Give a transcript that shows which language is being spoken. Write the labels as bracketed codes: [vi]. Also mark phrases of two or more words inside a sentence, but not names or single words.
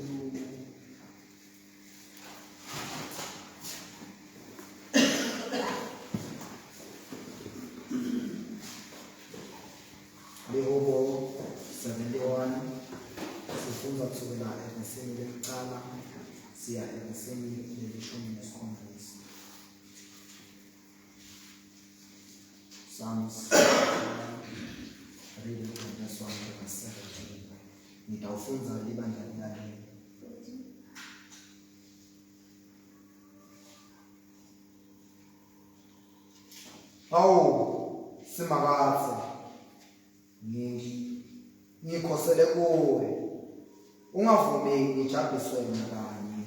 [ss] Lehobo 71 sifunda kusukela ekhasini lokuqala siya ekhasini le-17. [en] Psalms reading from verse 1 to verse 17. [ss] Nitawufunza libandla lami. Hawu Simakaze, ngikhosele kuwe, ungavumi ngijabhiswe nakanye.